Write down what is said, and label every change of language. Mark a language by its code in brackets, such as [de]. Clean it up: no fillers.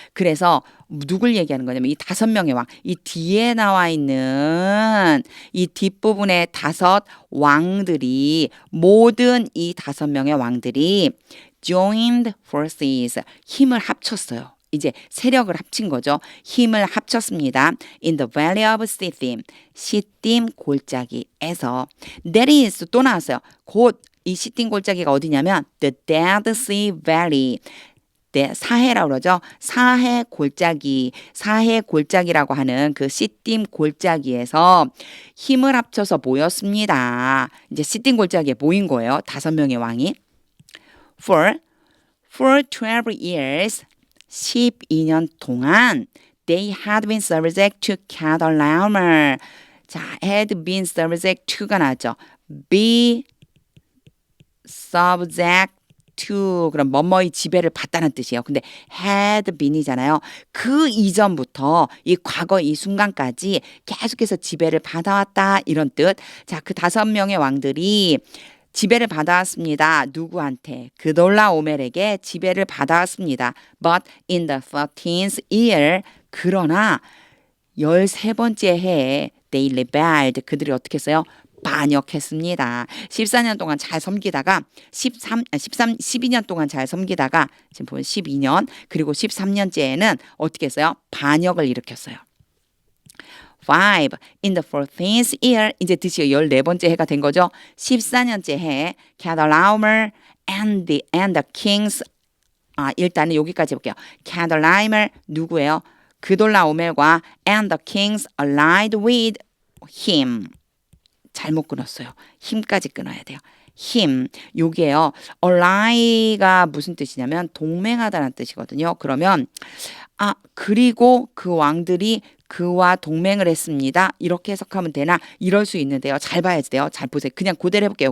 [ko] 그래서 누굴 얘기하는 거냐면 이 5명의 왕, 이 뒤에 나와 있는 이 뒷부분의 5 왕들이 모든 이 5명의 왕들이 [en] joined forces, [ko] 힘을 합쳤어요. 이제 세력을 합친 거죠. 힘을 합쳤습니다. [en] In the valley of Sittim, [ko] 시딤 골짜기에서. [en] That is [ko] 또 나왔어요. 곧 이 시딤 골짜기가 어디냐면 [en] the Dead Sea Valley. [ko] 네, 사해라고 그러죠. 사해 골짜기라고 하는 그 시딤 골짜기에서 힘을 합쳐서 모였습니다. 이제 시딤 골짜기에 모인 거예요. 5명의 왕이. [en] For 12 years [ko] 12년 동안 [en] they had been subject to Chedorlaomer. [ko] 자, [en] had been subject to [ko] 가 나왔죠. be subject to 그럼 뭐뭐의 지배를 받다는 뜻이에요. 근데 had been이잖아요. 그 이전부터 이 과거 이 순간까지 계속해서 지배를 받아왔다 이런 뜻. 자, 그 5명의 왕들이 지배를 받아왔습니다. 누구한테? 그돌라오멜에게 지배를 받아왔습니다. [en] But in the 13th year, [ko] 그러나 13번째 해에 [en] they rebelled. [ko] 그들이 어떻게 했어요? 반역했습니다. 14년 동안 잘 섬기다가 12년 동안 잘 섬기다가 지금 보면 12년 그리고 13년째에는 어떻게 했어요? 반역을 일으켰어요. 5. [en] In the 14th year [ko] 이제 드디어 14번째 해가 된 거죠. 14년째 해 [en] Chedorlaomer and the kings [ko] 일단은 여기까지 볼게요. 캐덜라이머 누구예요? 그돌라오멜과 [en] and the kings allied with him. [ko] 잘못 끊었어요. 힘까지 끊어야 돼요. 힘. 여기에요. ally가 무슨 뜻이냐면 동맹하다는 뜻이거든요. 그러면 그리고 그 왕들이 그와 동맹을 했습니다. 이렇게 해석하면 되나? 이럴 수 있는데요. 잘 봐야 돼요. 잘 보세요. 그냥 그대로 해볼게요.